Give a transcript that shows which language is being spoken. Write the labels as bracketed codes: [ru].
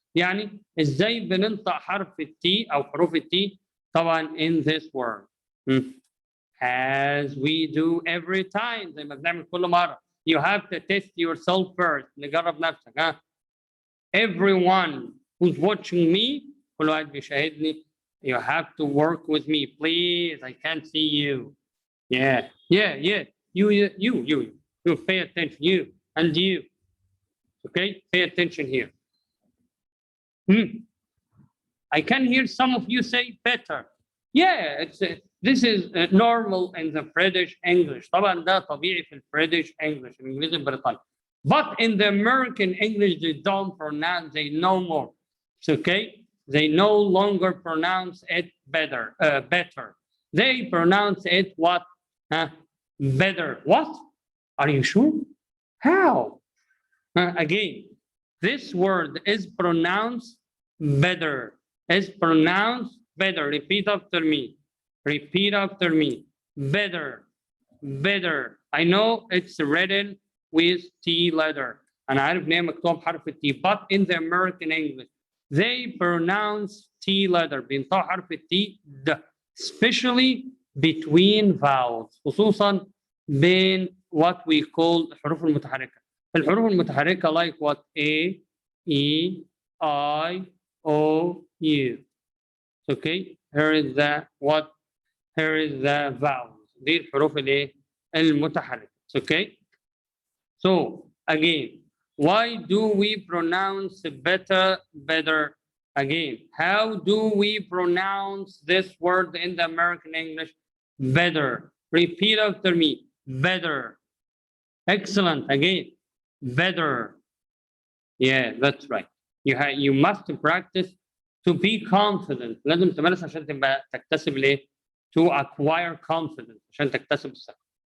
[ar] يعني ازاي بننطق حرف التي او حروف التي طبعا [en] in this word. As we do every time [ar] زي ما بنعمل كل مرة. [en] You have to test yourself first. [ar] نجرب نفسك [en] Everyone who's watching me [ar] كل واحد بيشاهدني [en] you have to work with me please. I can't see you. Yeah. You pay attention. You and you. Okay, pay attention here. I can hear some of you say better. Yeah, this is normal in the British English. [ar] طبعا ده طبيعي في British English الإنجليزي البريطاني. [en] But in the American English they don't pronounce. They know more. It's okay. They no longer pronounce it better. They pronounce it what? Better. What? Are you sure? How? Again, this word is pronounced better. Is pronounced better. Repeat after me. Repeat after me. Better. Better. I know it's written with T letter. [ar] أنا عارف إن هي مكتوب حرف T. [en] But in the American English, they pronounce T letter. [ar] بينطقوا حرف T D. [en] Especially between vowels. [ar] خصوصا بين [en] what we call [ar] الحروف المتحركة. الحروف المتحركة [en] like what? A, E, I, O, U. Okay. Here is the what? Here is the vowels. [ar] دي الحروف الايه؟ المتحركة. [en] Okay. So again, why do we pronounce better? Again, how do we pronounce this word in the American English? Better. Repeat after me. Better. Excellent. Again, better. Yeah, that's right. You must practice to be confident. [ar] لازم تمارس عشان تبقى تكتسب الايه؟ [en] To acquire confidence [ar] عشان تكتسب الثقة.